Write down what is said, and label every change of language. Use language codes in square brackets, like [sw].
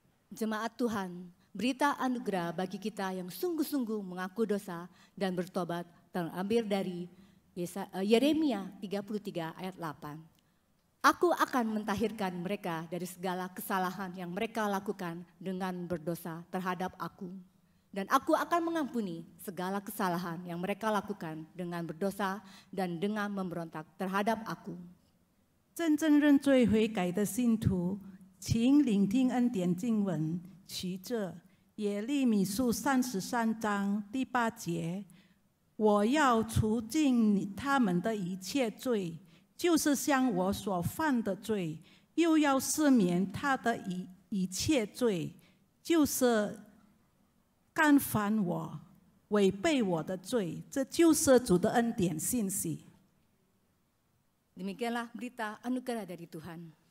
[id] Jemaat Tuhan, berita anugerah bagi kita yang sungguh-sungguh mengaku dosa dan bertobat terambil dari Yeremia 33 ayat 8. Aku akan mentahirkan mereka dari segala kesalahan yang mereka lakukan dengan berdosa terhadap aku. Dan aku akan mengampuni segala kesalahan yang mereka lakukan dengan berdosa dan dengan memberontak terhadap aku. [zh] 真正认罪悔改的信徒，请聆听恩典经文，其这耶利米书33章第8节：我要除尽他们的一切罪，就是像我所犯的罪，又要赦免他的一切罪，就是干犯我、违背我的罪。这就是主的恩典信息。 [id] Demikianlah berita anugerah dari Tuhan.